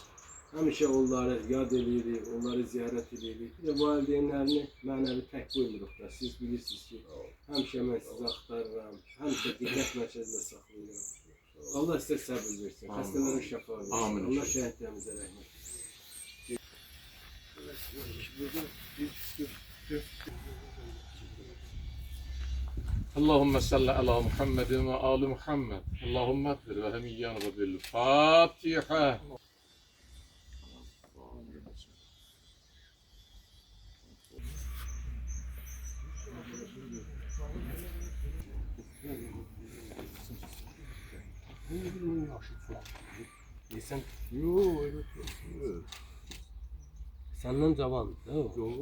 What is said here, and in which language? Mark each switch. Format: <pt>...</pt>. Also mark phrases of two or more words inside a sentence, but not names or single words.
<az>Həmişə onları yad edirik, onları ziyarət edirik. Bir də valideynlərini mənəvi tək qoymuruq da. Siz bilirsiniz ki, həmişə mən sizi axtarıram, həmişə diqqət mərkəzində saxlayıram. Allah sizə səbir versin, xəstələrin şəfa versin. Amin. Allah şəhidlərimizə rəhmət</az> <ar>اللهم صل على محمد وآل محمد اللهم اغفر لهم إيانا بالفاتحة</ar> <tr>Sen yok, senden cavan, değil mi?</tr>